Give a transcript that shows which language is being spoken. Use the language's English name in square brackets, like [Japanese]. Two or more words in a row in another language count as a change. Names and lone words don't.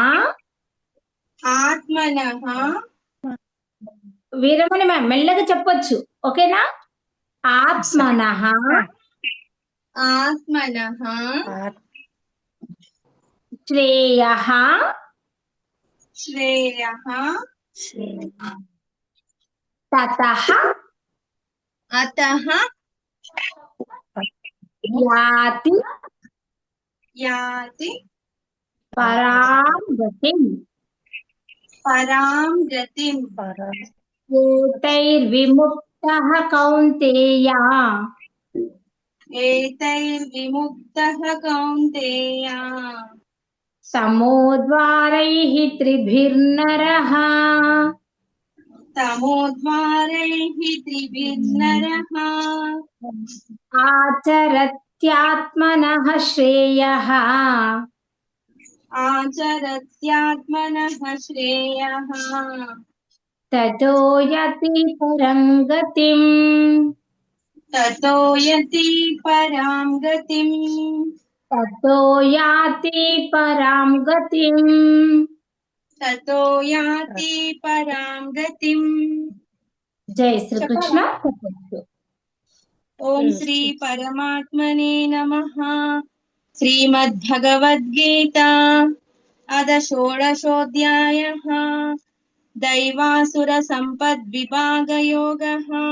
[Sanskrit] ఆత్మనః [Telugu] వీరమణి మెల్లగా చెప్పొచ్చు, ఓకేనా? [Sanskrit] ఆత్మనః ఆత్మనః శ్రేయః శ్రేయః తతః అతః యాతి యాతి పరాం గతిం. పరాం గతిం ఏతైర్విముక్తః కౌంతేయ ఏతైర్విముక్తః కౌంతేయ తమోద్వారైః త్రిభిర్నరః తమోద్వారైః త్రిభిర్నరః ఆచరత్యాత్మనః శ్రేయః ఆచరత్యాత్మనః శ్రేయః తతో యతి పరం గతిం. తతో యతి పరాం గతిం తతో యాతి పరాం గతిం. తతో యాతి పరాం గతిం. జై శ్రీకృష్ణ. ఓం శ్రీ పరమాత్మనే నమః. శ్రీమద్భగవద్గీత అద షోడశోऽధ్యాయః. దైవాసుర సంపద్విభాగయోగః.